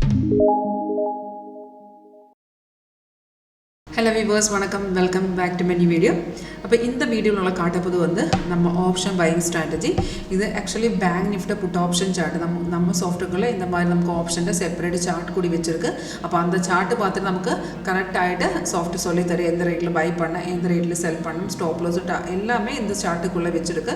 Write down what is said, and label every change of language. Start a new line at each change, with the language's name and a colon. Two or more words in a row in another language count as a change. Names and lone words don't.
English: Hello viewers, welcome back to my new video.
Tamil: അപ്പോൾ இந்த வீடியோவில காட்டப்போறது வந்து நம்ம
English: option buying strategy.
Tamil: இது ஆக்சுவலி
English: Bank Nifty put option chart.
Tamil: நம்ம சாஃப்ட்வேர்ல இந்த மாதிரி நமக்கு ஆப்ஷன்ல
English: separate chart
Tamil: கூடி வச்சிருக்கு. அப்ப அந்த சார்ட் பார்த்து நமக்கு கரெக்ட் ஆயிட்டு சாஃப்ட்வேர் சொல்லி தர எந்த ரேட்ல பை பண்ண, எந்த ரேட்ல செல் பண்ணணும்,
English: stop loss
Tamil: எல்லாமே இந்த சார்ட்டுக்குள்ள வச்சிருக்கு.